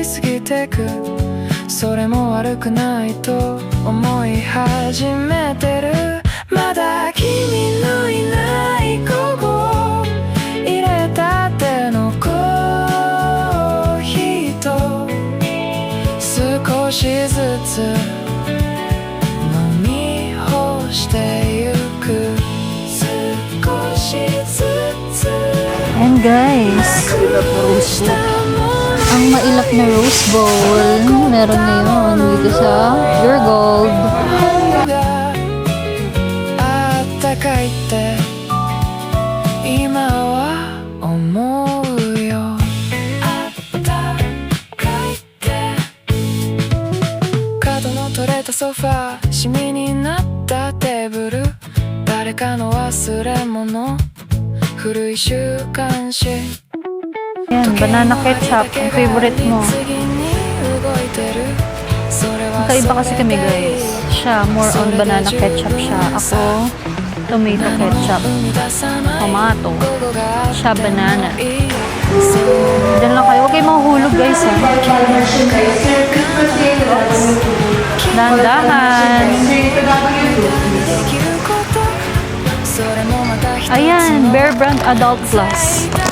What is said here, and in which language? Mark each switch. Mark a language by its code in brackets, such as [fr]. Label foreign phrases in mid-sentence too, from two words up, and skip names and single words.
[ja] 過ぎてくそれも悪くないと思い始めてるまだ君のいない午後入れたてのコーヒーと少しずつ飲み干してゆく少しずつ [tl] And guys, ang mailap na rose bowl, meron na yun dito sa Pure Gold. [ja] あったかいって今は思うよあったかいって角の取れたソファーシミになったテーブル誰かの忘れ物古い週刊誌 [tl] Yan, [en] banana ketchup, [tl] ang favorite mo. Magkaiba kasi kami guys. Siya, [en] more on banana ketchup [tl] siya. Ako, [en] tomato ketchup. [tl] Tomato. Siya, banana. Diyan lang kayo. Huwag kayo mahuhulog guys ha. Dahan-dahan. Ayan, Bear Brand Adult Plus.